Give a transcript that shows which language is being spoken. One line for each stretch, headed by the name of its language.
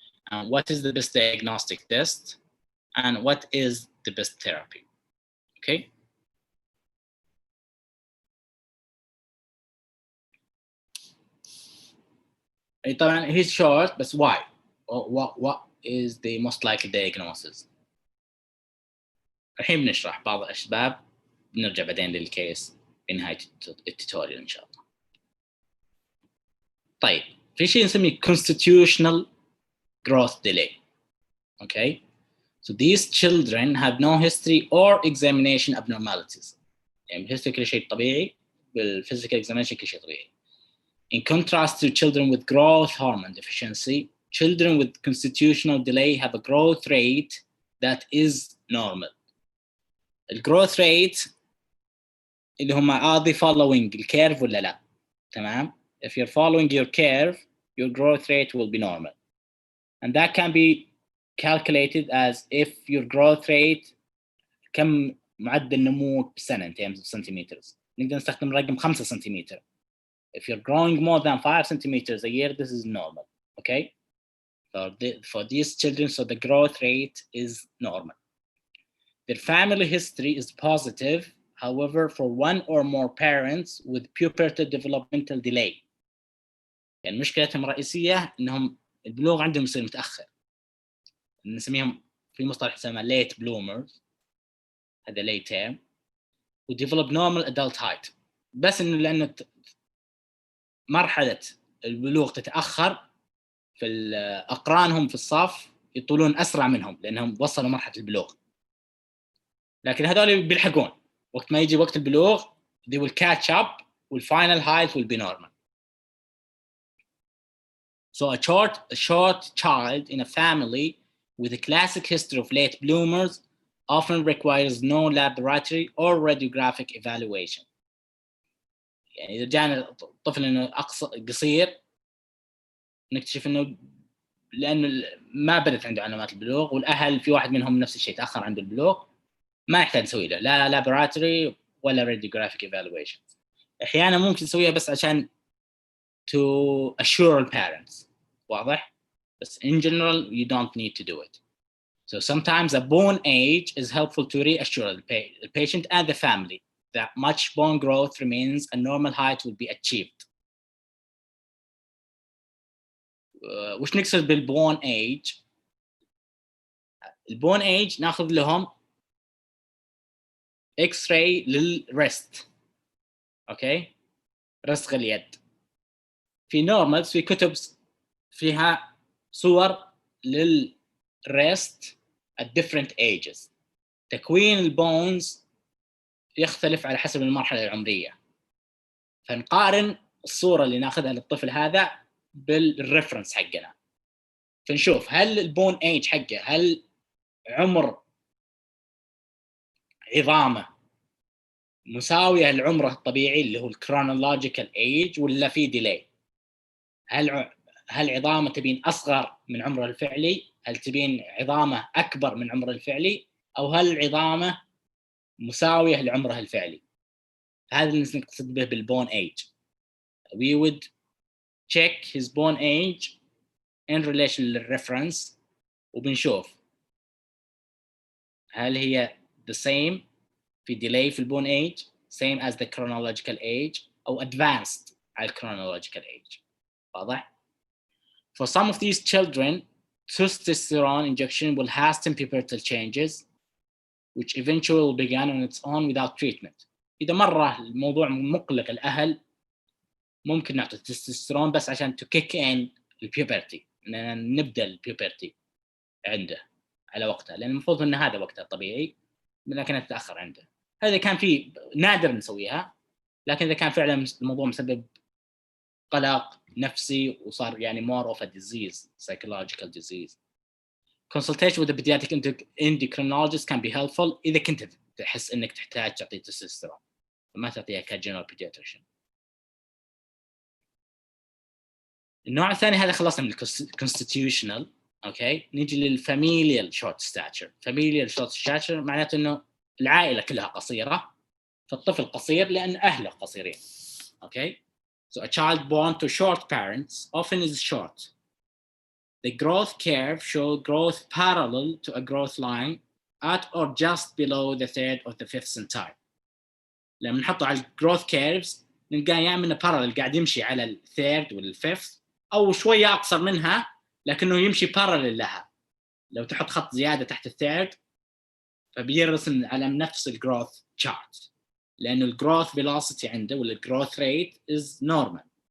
English: And what is the best diagnostic test? And what is the best therapy? Okay.
Arabic: طبعا
English: he's short
Arabic: بس
English: why? What is the most likely diagnosis?
Arabic: الحين بنشرح بعض الأسباب، بنرجع بعدين للكيس بنهاية التوتوريال إن شاء الله. طيب في شيء نسميه constitutional growth delay.
English: Okay, so these children have no history or examination abnormalities.
Arabic: يعني بالhistory كل شيء طبيعي، بالphysical examination كل شيء طبيعي.
English: In contrast to children with growth hormone deficiency, children with constitutional delay have a growth rate that is normal. The growth rate
Arabic: اللي هم
English: are they following
Arabic: الكيرف ولا لا؟ تمام؟
English: If you're following your curve, your growth rate will be normal. And that can be calculated as if your growth rate
Arabic: كم معدل نموك بالسنة
English: in terms of centimeters.
Arabic: نقدر نستخدم رقم 5 سنتيمتر.
English: If you're growing more than 5 centimeters a year, this is normal. Okay? For these children, so the growth rate is normal. Their family history is positive. However, for one or more parents with pubertal developmental delay.
Arabic: يعني مشكلتهم الرئيسية إنهم البلوغ عندهم يصير متأخر. نسميهم في مصطلح يسمى late bloomers. هذا
English: late term. و develop normal adult height.
Arabic: بس إنه لأن مرحلة البلوغ تتأخر، في أقرانهم في الصف يطولون أسرع منهم لأنهم وصلوا مرحلة البلوغ. لكن هذول بيلحقون وقت ما يجي وقت البلوغ
English: they will catch up and final height will be normal. So a short child in a family with a classic history of late bloomers often requires no laboratory or radiographic evaluation.
Arabic: يعني إذا جانا طفل إنه قصير نكتشف إنه لأنه ما بدت عنده علامات البلوغ، والأهل في واحد منهم نفس الشيء تأخر عنده البلوغ، ما يحتاج نسوي له لا laboratory ولا radiographic evaluation. أحيانا ممكن نسويها بس عشان
English: to assure the parents.
Arabic: واضح؟ بس
English: in general you don't need to do it. So sometimes a bone age is helpful to reassure the patient and the family that much bone growth remains and normal height will be achieved.
Arabic: وش نقصد بالبون ايج؟ البون ايج ناخذ لهم اكس راي للريست. اوكي، رسغ اليد. في نورمالز في كتب فيها صور للريست at different ages. تكوين البونز يختلف على حسب المرحله العمريه، فنقارن الصوره اللي ناخذها للطفل هذا بالريفرنس حقنا، فنشوف هل البون ايج حقه، هل عمر عظامه مساويه لعمره الطبيعي اللي هو الكرونولوجيكال ايج ولا في ديلي. هل عظامه تبين اصغر من عمره الفعلي، هل تبين عظامه اكبر من عمره الفعلي، او هل عظامه مساويه لعمره الفعلي. هذا اللي نقصد به بالبون ايج.
English: we would check his bone age in relation
Arabic: للريفرنس وبنشوف هل هي
English: the same في delay في البون age same as the chronological age أو advanced على chronological age.
Arabic: واضح؟
English: For some of these children, testosterone injection will hasten pubertal changes which eventually will begin on its own without treatment.
Arabic: إذا مرة الموضوع مقلق الأهل ممكن نعطي تستوستيرون بس عشان
English: to kick in
Arabic: البيوبرتي، نبدأ البيوبرتي عنده على وقتها، لأن المفروض إن هذا وقتها الطبيعي، لكنها تتأخر عنده. هذا كان في نادر نسويها، لكن إذا كان فعلا الموضوع مسبب قلق نفسي وصار يعني
English: more of a disease, psychological disease. Consultation with a pediatric endocrinologist can be helpful
Arabic: إذا كنت تحس إنك تحتاج تعطي تستوستيرون، ما تعطيها كجنرال
English: pediatrician.
Arabic: النوع الثاني هذا خلصنا من constitutional. اوكي، نيجي للفاميليال شورت ستاتشر. فاميليال شورت ستاتشر معناته انه العائله كلها قصيره، فالطفل قصير لان اهله قصيرين.
English: Okay, so a child born to short parents often is short. The growth curve shows growth parallel to a growth line at or just below the third or the fifth centile.
Arabic: لما نحطه على الجروث كيرفز نلقاه يا اما parallel قاعد يمشي على الثيرد والفيفث، او شويه اقصر منها لكنه يمشي parallel لها. لو تحط خط زياده تحت الثيرد فبيرسم على نفس الجروث شارت، لانه الجروث فيلوسيتي عنده ولا الجروث ريت از نورمال.